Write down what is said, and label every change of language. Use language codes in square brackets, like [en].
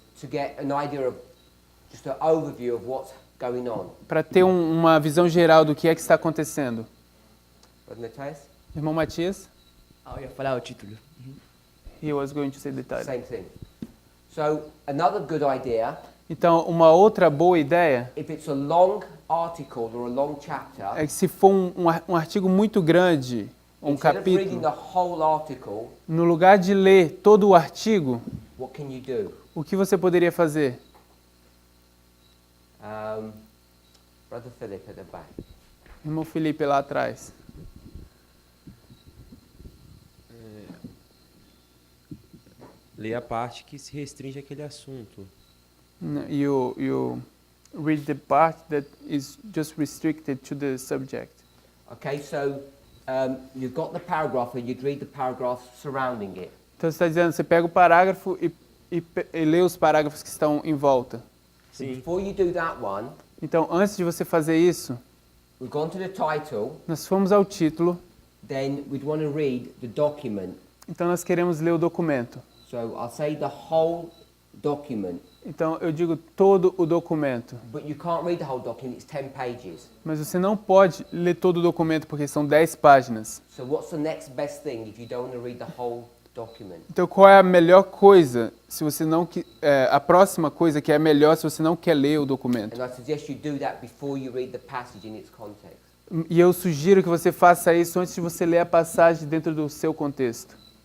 [en] to get an idea of just an overview of what's going on. [pt] para ter uma visão geral do que é que está acontecendo. [en] Brother Matthias? [pt] Irmão Matias, Eu ia falar o título. [en] he was going to say the title. Same thing. So another good idea, [pt] Então, uma outra boa ideia [en] if it's a long article or a long chapter, [pt] é que se for um artigo muito grande, um [en] instead of reading [pt] capítulo, [en] the whole article, [pt] no lugar de ler todo o artigo, [en] what can you do? [pt] o que você poderia fazer? [en] Brother Philip at the back. [pt] Irmão Felipe lá atrás. Ler a parte que se restringe àquele assunto. [en] You read the part that is just restricted to the subject. Okay, so you've got the paragraph and you'd read the paragraph surrounding it. [pt] Então você está dizendo, você pega o parágrafo e lê os parágrafos que estão em volta. [en] So before you do that one, [pt] Então, antes de você fazer isso, [en] we've gone to the title, [pt] nós fomos ao título, [en] then we'd want to read the document. [pt] então nós queremos ler o documento. [en] So I'll say the whole document, [pt] Então, eu digo todo o documento. [en] but you can't read the whole document, it's 10 pages. [pt] Mas você não pode ler todo o documento porque são 10 páginas. [en] So what's the next best thing if you don't want to read the whole document? [pt] Então, qual é a melhor coisa, se você não a próxima coisa que é melhor se você não quer ler o documento? [en] And I suggest you do that before you read the passage in its context. [pt] E eu sugiro que você faça isso antes de você ler a passagem dentro do seu contexto.